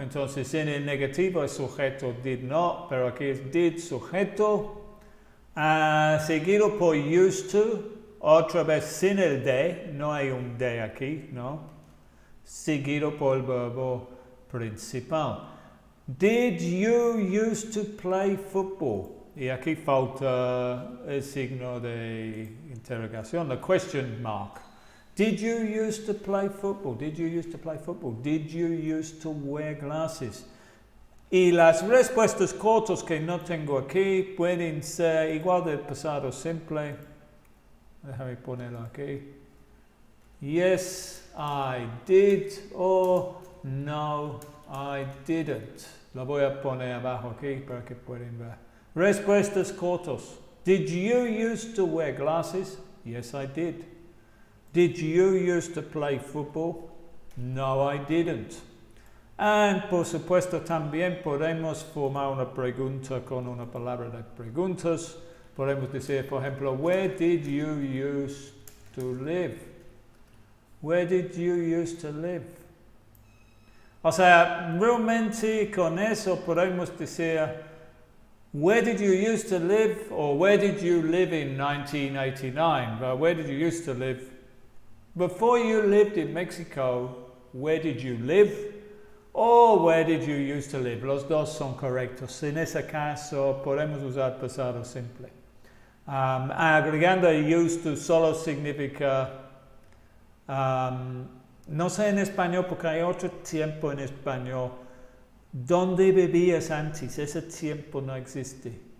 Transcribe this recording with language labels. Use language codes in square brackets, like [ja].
[es] Entonces en el negativo el sujeto did not, pero aquí es did sujeto, seguido por used to, otra vez sin el de, no hay un de aquí, ¿no? Seguido por el verbo principal. [en] Did you used to play football? [es] Y aquí falta el signo de interrogación, [en] the question mark. Did you used to play football? Did you used to play football? Did you used to wear glasses? [es] Y las respuestas cortas que no tengo aquí pueden ser igual del pasado simple. Déjame ponerlo aquí. [en] Yes, I did, or no, I didn't. [es] Lo voy a poner abajo aquí para que puedan ver. Respuestas cortas. [en] Did you used to wear glasses? Yes, I did. Did you used to play football? No, I didn't. [es] And por supuesto también podemos formar una pregunta con una palabra de preguntas. podemos decir, por ejemplo, [en] where did you used to live? Where did you used to live? [es] O sea, realmente con eso podemos decir, [en] where did you used to live, or where did you live in 1989? Well, where did you used to live? Before you lived in Mexico, where did you live? Or where did you used to live? [es] Los dos son correctos. En ese caso podemos usar pasado simple. Agregando used to solo significa, no sé en español porque hay otro tiempo en español. ¿Dónde vivías antes? Ese tiempo no existe.